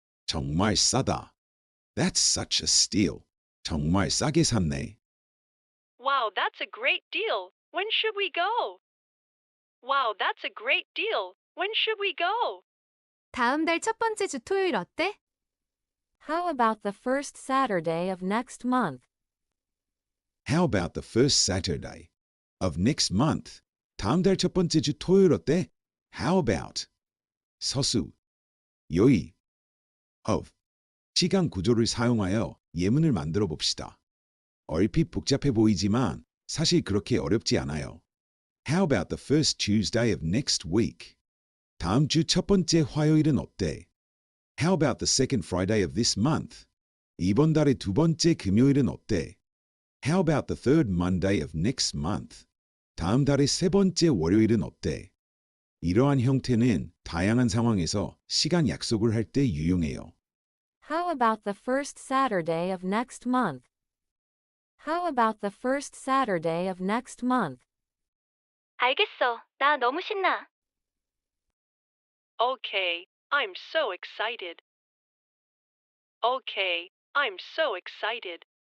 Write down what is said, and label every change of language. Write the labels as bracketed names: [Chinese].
[Korean] 정말 싸다. [English] That's such a steal. [Korean] 정말 싸게 샀네. [English] Wow, that's a great deal. When should we go? Wow, that's a great deal. When should we go? [Korean] 다음 달 첫 번째 주 토요일 어때? [English] How about the first Saturday of next month? How about the first Saturday of next month? [Korean] 다음 달 첫 번째 주 토요일 어때? [English] How about? 서수, 요의, of. [Korean] 시간 구조를 사용하여 예문을 만들어 봅시다. 얼핏 복잡해 보이지만 사실 그렇게 어렵지 않아요. [English] How about the first Tuesday of next week? [Korean] 다음 주 첫 번째 화요일은 어때? [English] How about the second Friday of this month? [Korean] 이번 달의 두 번째 금요일은 어때? [English] How about the third Monday of next month? [Korean] 다음 달의 세 번째 월요일은 어때? 이러한 형태는 다양한 상황에서 시간 약속을 할 때 유용해요. [English] How about the first Saturday of next month? How about the first Saturday of next month? [Korean] 알겠어. 나 너무 신나. [English] Okay, I'm so excited. Okay, I'm so excited.